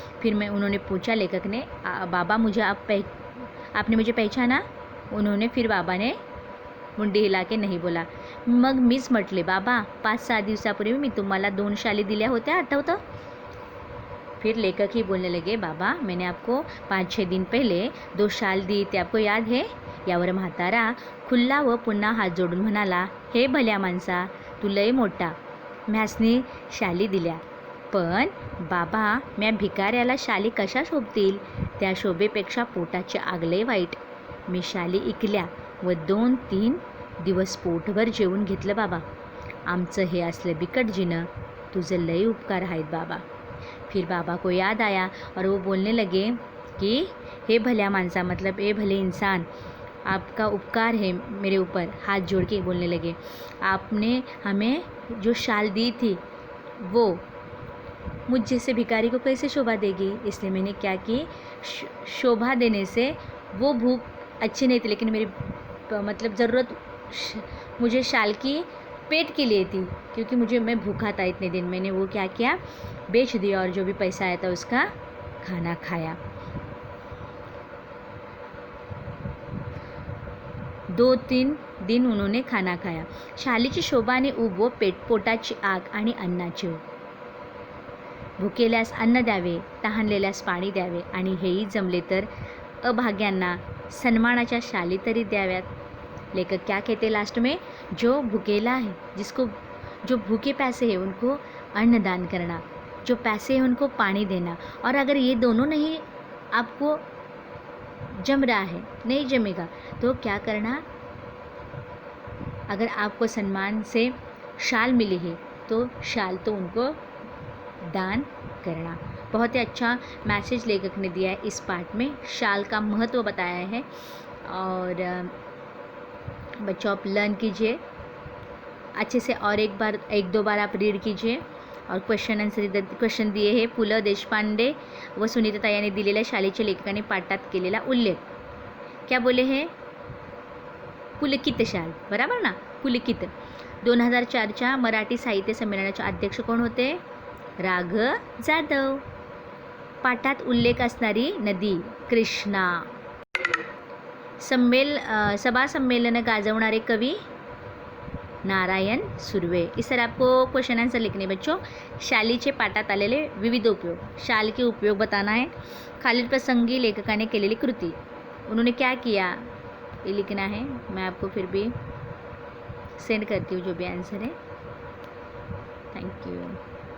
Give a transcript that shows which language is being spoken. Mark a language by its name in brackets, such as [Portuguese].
[Hindi] फिर उन्होंने पूछा, लेखक ने, बाबा मुझे आपने मुझे पहचाना? उन्होंने फिर बाबा ने मुंडी हिला के नहीं बोला. [Marathi] मग मीच म्हटले, बाबा 5-6 दिवसापूर्वी मी तुम्हाला 2 शाली दिल्या होत्या, आठवतं? [Hindi] फिर लेखक ही बोलने लगे, बाबा मैंने आपको 5-6 दिन पहले 2 शाल दी थी, आपको याद है? [Marathi] यावर म्हातारा खुल्ला व पुन्हा हात जोडून म्हणाला, हे भल्या माणसा, तू लय मोठा, म्यासनी शाली दिल्या. पण बाबा म्या भिकाऱ्याला शाली कशा शोभतील? त्या शोभेपेक्षा पोटाची आग लय वाईट. मी शाली इकल्या व 2-3 दिवस पोटभर जेवून घेतलं बाबा. आमचं हे असलं बिकट जिणं, तुझं लय उपकार आहेत बाबा. [Hindi] फिर बाबा को याद आया और वो बोलने लगे कि [Marathi] हे भल्या माणसा [Hindi] मतलब ए भले इंसान, आपका उपकार है मेरे ऊपर. हाथ जोड़ के बोलने लगे, आपने हमें जो शाल दी थी वो मुझ जैसे भिखारी को कैसे शोभा देगी? इसलिए मैंने क्या कि शोभा देने से वो भूख अच्छी नहीं थी, लेकिन मेरी ज़रूरत मुझे शाल की पेट के लिए थी, क्योंकि मैं भूखा था इतने दिन. मैंने वो क्या किया, बेच दिया और जो भी पैसा आया था उसका खाना खाया. 2-3 दिन उन्होंने खाना खाया. [Marathi] शालीची शोभा आणि ऊब व पोटाची आग आणि अन्नाची ऊब. भुकेल्यास अन्न द्यावे, तहानलेल्यास पाणी द्यावे आणि हेही जमले तर अभाग्यांना सन्मानाच्या शाली तरी द्याव्यात. [Hindi] लेखक क्या कहते लास्ट में, जो भुकेला है, जो भूखे पैसे हैं उनको अन्नदान करना, जो पैसे हैं उनको पानी देना. और अगर ये दोनों नहीं आपको जम रहा है, नहीं जमेगा, तो क्या करना, अगर आपको सम्मान से शाल मिली है तो शाल तो उनको दान करना. बहुत ही अच्छा मैसेज लेखक ने दिया है इस पार्ट में. शाल का महत्व बताया है और बच्चों आप लर्न कीजिए अच्छे से और 1-2 बार आप रीड कीजिए. और क्वेश्चन दिए हैं. [Marathi] पु ल देशपांडे व सुनीता यांनी दिलेल्या शालेच्या लेखकाने पाठात केलेला उल्लेख. [Hindi] क्या बोले हैं? [Marathi] पुलकित शाल, [Hindi] बराबर ना, [Marathi] पुलकित. 2004च्या मराठी साहित्य संमेलनाचे अध्यक्ष कोण होते? राघव जाधव. पाठात उल्लेख असणारी नदी कृष्णा. सभा संमेलन गाजवणारे कवी नारायण सुर्वे. [Hindi] इस तरह आपको क्वेश्चन आंसर लिखने बच्चों. [Marathi] शालीचे पाठात आलेले विविध उपयोग, [Hindi] शाल के उपयोग बताना है. [Marathi] खालील प्रसंगी लेखकाने केलेली कृती, [Hindi] उन्होंने क्या किया, ये लिखना है. मैं आपको फिर भी सेंड करती हूँ जो भी आंसर है. Thank you.